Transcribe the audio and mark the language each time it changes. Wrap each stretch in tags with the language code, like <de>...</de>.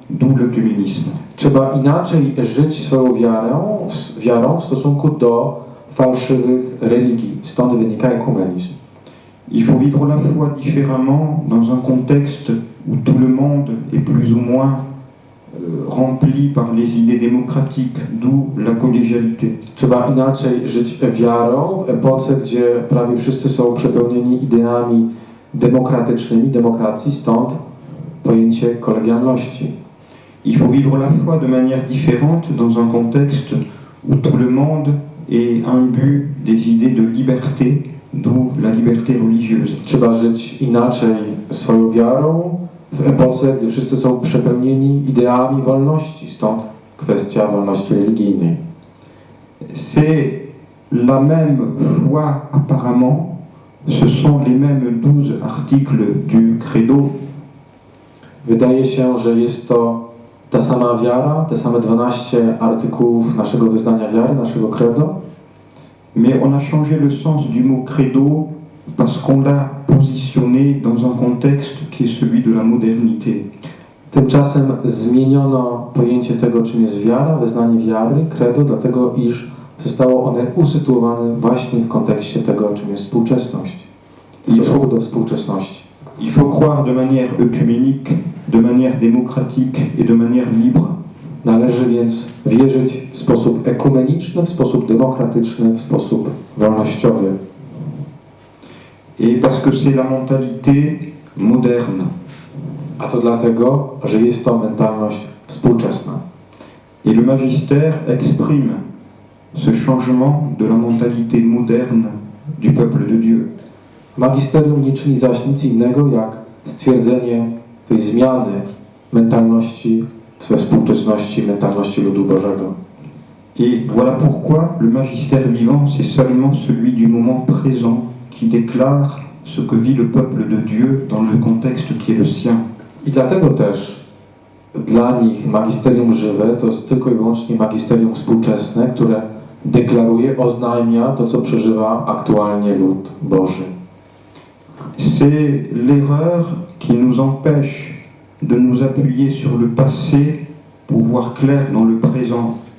<fr>d'où l'œcuménisme.</fr> <pl>Trzeba inaczej żyć swoją wiarą w stosunku do fałszywych religii. Stąd wynika ekumenizm.</pl> <fr>Il faut vivre la foi différemment dans un contexte où tout le monde est plus ou moins rempli par les idées démocratiques, d'où la collégialité.</fr> <pl>Trzeba inaczej żyć wiarą w epoce, gdzie prawie wszyscy są przepełnieni ideami demokratycznymi, demokracji, stąd pojęcie kolegialności.</pl> <fr>Il faut vivre la foi de manière différente dans un contexte où tout le monde est imbu des idées de liberté, d'où la liberté religieuse.</fr> <pl>Trzeba żyć inaczej swoją wiarą w epoce, gdy wszyscy są przepełnieni ideami wolności, stąd kwestia wolności religijnej.</pl> <fr>C'est la même foi apparemment, ce sont les mêmes 12 articles du credo.</fr> <pl>Wydaje się, że jest to ta sama wiara, te same 12 artykułów naszego wyznania wiary, naszego credo,</pl> <fr>Mais on a changé le sens du mot credo parce qu'on l'a positionné dans un contexte qui est celui de la modernité.</fr> <pl>Tymczasem zmieniono pojęcie tego, czym jest wiara, wyznanie wiary, credo, dlatego iż zostało one usytuowane właśnie w kontekście tego, czym jest współczesność, w stosunku do współczesności.</pl> <fr>Il faut croire de manière œcuménique, de manière démocratique et de manière libre.</fr> <pl>Należy więc wierzyć w sposób ekumeniczny, w sposób demokratyczny, w sposób wolnościowy.</pl> <fr>Et parce que c'est la mentalité moderne.</fr> <pl>A to dlatego, że jest to mentalność współczesna.</pl> <fr>Et le magistère exprime ce changement de la mentalité moderne du peuple de Dieu.</fr> <pl>Magisterium nie czyni zaś nic innego, jak stwierdzenie tej zmiany mentalności we współczesności, mentalności ludu Bożego.</pl> <fr>Et voilà pourquoi le magistère vivant, c'est seulement celui du moment présent qui déclare ce que vit le peuple de Dieu dans le contexte qui est le sien.</fr> <pl>I dlatego też dla nich magisterium żywe to jest tylko i wyłącznie magisterium współczesne, które deklaruje, oznajmia to, co przeżywa aktualnie lud Boży.</pl> <fr>C'est l'erreur qui nous empêche de nous appuyer sur le passé pour voir clair dans le présent.</fr>